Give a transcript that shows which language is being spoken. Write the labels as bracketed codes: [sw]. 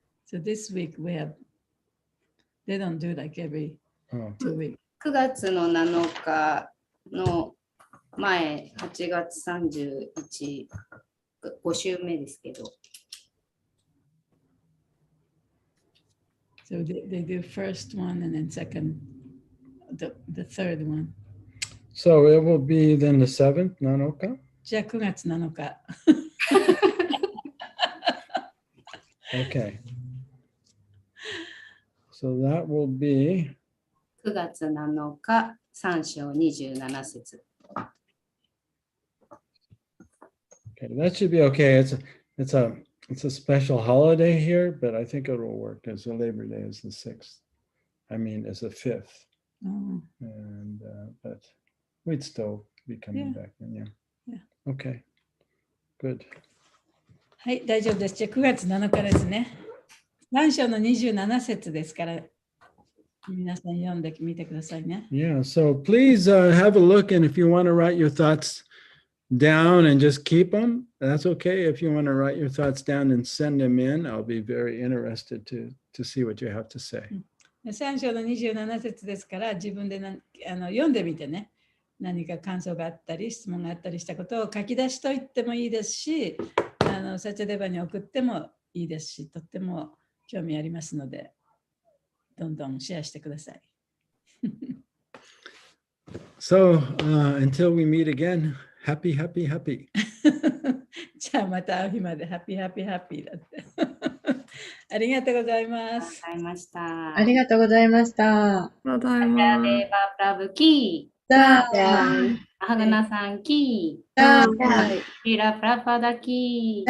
[en] So this week we have, they don't do like every 2 weeks. [ja] 9月の7日の前、8月31、5週目ですけど。 [en] So they do first one and then second, the third one. So it will be then the 7th, Nanoka? [ja] じゃあ9月7日。 [en] Okay. So that will be [ja] 9月7日、3章27節。 [en] okay. That should be okay. It's a special holiday here, but I think it will work as the Labor Day is the 6th. I mean, as the 5th. And but we'd still be coming back in, yeah. Okay. Good. [ja] はい、大丈夫です。じゃあ9月7日ですね。3章の27節ですから、皆さん読んでみてくださいね。 [en] Yeah, so please have a look, and if you want to write your thoughts down and just keep them, that's okay. If you want to write your thoughts down and send them in, I'll be very interested to see what you have to say. [ja] 3章の27節ですから、自分で読んでみてね、何か感想があったり、質問があったりしたことを書き出しといてもいいですし、サチャデバに送ってもいいですし、とっても興味ありますので、どんどんシェアしてください。 [en] So, until we meet again, happy, happy, happy. [ja] じゃあまた会う日までハッピーハッピーハッピーだって。ありがとうございます。ありがとうございました。ありがとうございました。ありがとうございサチャます。デバプラブキだー。 アハガナさんキー。だシーラプラパダキー。